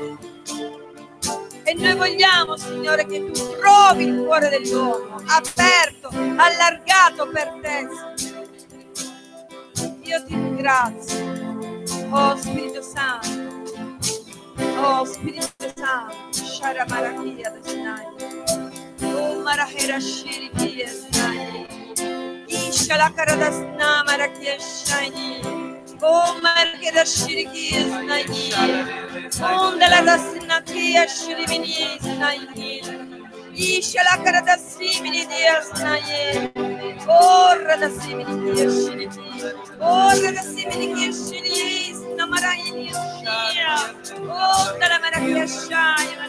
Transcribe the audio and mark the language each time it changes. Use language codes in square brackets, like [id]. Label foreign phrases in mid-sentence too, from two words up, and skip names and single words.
[it] E noi vogliamo, Signore, che tu trovi il cuore dell'uomo aperto, allargato per te, Signore. Io ti ringrazio, oh Spirito Santo, oh Spirito Santo, Shara Marachia Desnai, oh Marahera Shirikia Desnai, Ishala Karadasna Marachia Shani, oh Marachera Shirikia Desnai, Ondala Dasnakia Shirivini Desnai, Ishala Karadassimini Desnai, Orra da simili chiescini, orra da simili chiescini, namarayini sia, oh dalla mera chiesciaia,